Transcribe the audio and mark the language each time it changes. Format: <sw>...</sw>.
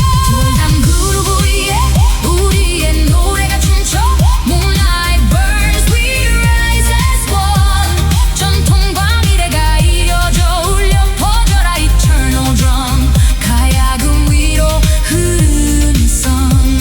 <ko>돌담 그루브 위에 우리의 노래가 춤춰.</ko> <en>Moonlight burns we rise as one.</en> <ko>전통과 미래가 이어져 울려 퍼져라</ko> <en>eternal drum.</en> <ko>가야금 위로 흐르는 sun.</ko>